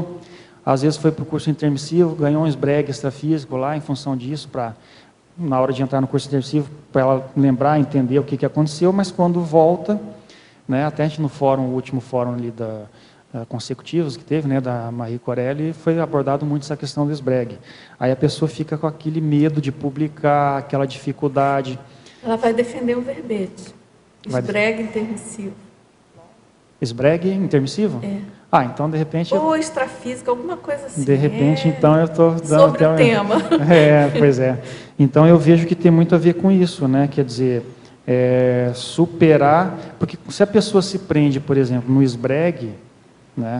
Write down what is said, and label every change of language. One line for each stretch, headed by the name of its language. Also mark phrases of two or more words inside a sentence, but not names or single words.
Portuguese: Às vezes foi para o curso intermissivo, ganhou um esbregue extrafísico lá em função disso, na hora de entrar no curso intermissivo, para ela lembrar, entender o que aconteceu, mas quando volta, né, até a gente no fórum, o último fórum ali consecutivos que teve, né, da Marie Corelli, foi abordado muito essa questão do esbregue. Aí a pessoa fica com aquele medo de publicar, aquela dificuldade. Ela vai defender o verbete. Esbregue intermissivo. Esbregue intermissivo? Então de repente... Ou extrafísica, alguma coisa assim. De repente, então eu estou dando... Sobre o tema. Pois é. Então eu vejo que tem muito a ver com isso, né? Quer dizer, superar... Porque se a pessoa se prende, por exemplo, no esbregue, né?